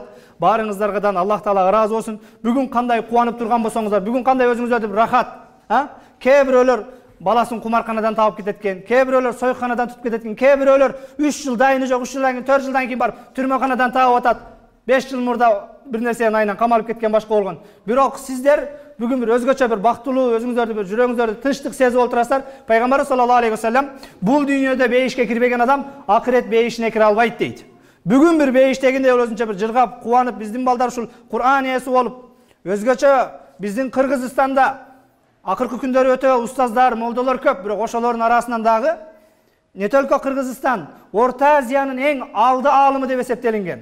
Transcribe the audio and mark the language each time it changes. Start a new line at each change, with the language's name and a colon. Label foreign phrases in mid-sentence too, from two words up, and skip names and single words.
Kyrgyz: Баарыңыздардан Аллах Таала ыраазы болсун. Бүгүн кандай кубанып турган болсоңуздар, бүгүн кандай өзүңүздөрдү рахат, кээ бирөөлөр баласын кумарканадан таап кетет экен, кээ бирөөлөр сойканадан тутуп кетет экен, кээ бирөөлөр 3 жыл дайыны жок, 3 жылдан кийин 4 жылдан кийин барып түрмөканадан таап атат. 5 жыл мурда бир нерсенин айынан камалып кеткен башка болгон. Бирок сиздер бүгүн бир өзгөчө бир бактылуу, өзүңүздөрдү бир жүрөгүңүздөрдү тынчтык сезип отурасыздар. Пайгамбар
Arabic: صلى الله عليه وسلم
Kyrgyz: бул дүйнөдө бейишке кирбеген адам акырет бейишине кире албайт дейт. Бүгүн бир бейиштегиндей өзүнчө бир жыргап, кубанып, биздин балдар ушул Кур'ан ээси болуп, өзгөчө биздин Кыргызстанда акыркы күндөрү өтө устаздар, молдолор көп, бирок ошолордун арасынан дагы
Russian: не только
Kyrgyz: Кыргызстан, Орта Азиянын эң алды аалымы деп эсептелинген.